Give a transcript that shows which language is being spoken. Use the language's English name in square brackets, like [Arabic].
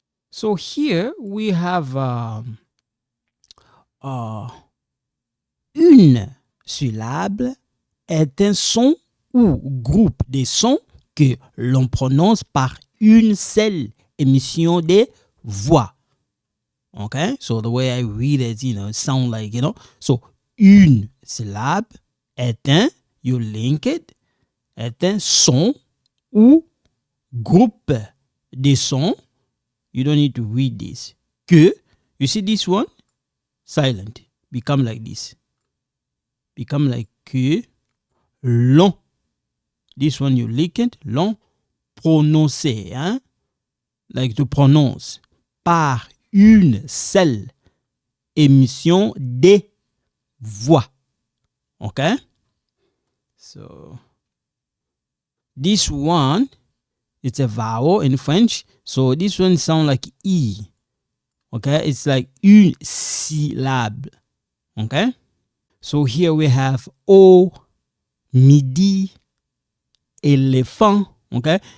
[English] So here we have [French] une syllabe est un son ou groupe de sons que l'on prononce par une seule émission de voix. [English] Okay, so the way I read it, it sound like, so [French] une syllabe est un, [English] you link it, [French] est un son ou groupe de sons. [English] You don't need to read this. Que, you see this one? Silent. Become like this. Become like que, long. This one you link it, long. Prononcer, hein? Like to pronounce. [French] Par une seule émission de voix. [English] Okay? So, this one, it's a vowel in French. So this one sounds like E. Okay? It's like une syllabe. Okay? So here we have O, midi, éléphant. Okay?